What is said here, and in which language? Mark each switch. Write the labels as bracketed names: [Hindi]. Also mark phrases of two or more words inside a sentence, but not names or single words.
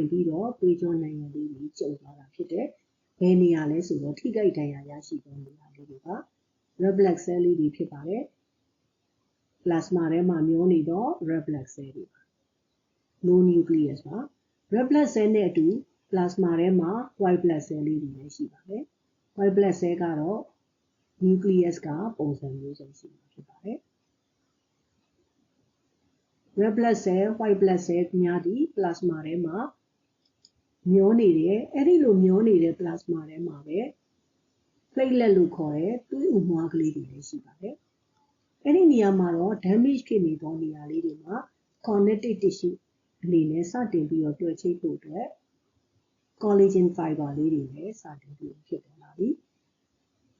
[Burmese] ပြီးတော့သွေးကြောနိုင်ငံလေးတွေကျုံသွားတာဖြစ်တယ်။ဘယ်နေရာလဲဆိုတော့ထိခိုက်ဒဏ်ရာရရှိတဲ့နေရာလေးတွေက [English] red blood cell [Burmese] လေးတွေဖြစ်ပါတယ်။ plasma ထဲမှာမျောနေတော့ [English] red blood cell [Burmese] တွေပါ [English] no nucleus [Burmese] ပါ [English] red blood cell [Burmese] နဲ့အတူ plasma ထဲမှာ [English] white blood cell [Burmese] လေးတွေလည်းရှိပါတယ်။ [English] white blood cell [Burmese] ကတော့ nucleus ကပုံစံမျိုးစုံရှိမှာဖြစ်ပါတယ်။ [English] red blood cell white blood cell [Burmese] များသည် plasma ထဲမှာမျောနေတယ်။အဲ့ဒီလိုမျောနေတဲ့ plasma ထဲမှာပဲ platelet လို့ခေါ်တဲ့သွေးအုံမွှားကလေးတွေလည်းရှိပါတယ်။အဲ့ဒီနေရာမှာတော့ damage ဖြစ်နေသောနေရာလေးတွေမှာ [English] connective tissue [Burmese] အနေနဲ့စတင်ပြီးတော့တွဲချိတ်ဖို့အတွက် [English] collagen fiber [Burmese] လေးတွေလည်းစတင်ပြီးဖြစ်ပေါ်လာပြီ။